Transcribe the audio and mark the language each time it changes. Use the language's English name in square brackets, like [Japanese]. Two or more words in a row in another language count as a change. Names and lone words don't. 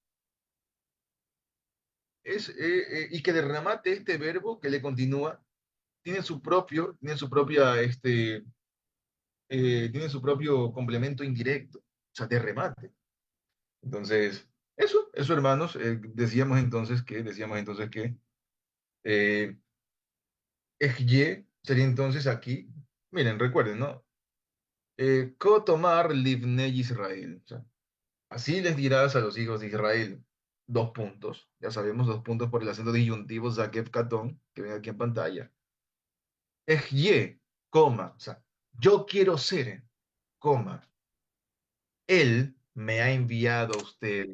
[Spanish] Y que de remate este verbo que le continúa tiene su propia, tiene su propio complemento indirecto, o sea, de remate. Entonces, eso hermanos, decíamos entonces que eh, Ejye sería entonces aquí, miren, recuerden, ¿no? [Hebrew] כה תאמר לבני ישראל. [Spanish] O sea, así les dirás a los hijos de Israel. Dos puntos. Ya sabemos, dos puntos por el acento disyuntivo [Hebrew] זקף קטן, [Spanish] que ven aquí en pantalla. Ejye, coma. O sea, yo quiero ser, coma. Él me ha enviado a ustedes.